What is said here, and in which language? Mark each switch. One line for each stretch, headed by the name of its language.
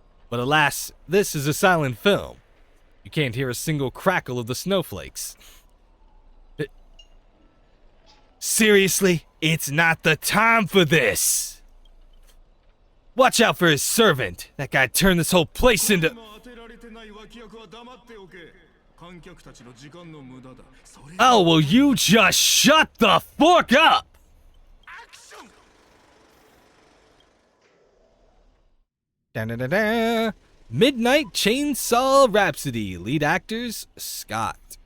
English: But alas, this is a silent film. You can't hear a single crackle of the snowflakes. Seriously, it's not the time for this. Watch out for his servant. That guy turned this whole place into...
Japanese: 当てられてない脇役は黙っておけ。観客たちの時間の無駄だ。それ
English: Oh, will you just shut the fuck up? Da-da-da-da. Midnight Chainsaw Rhapsody. Lead actors, Scott.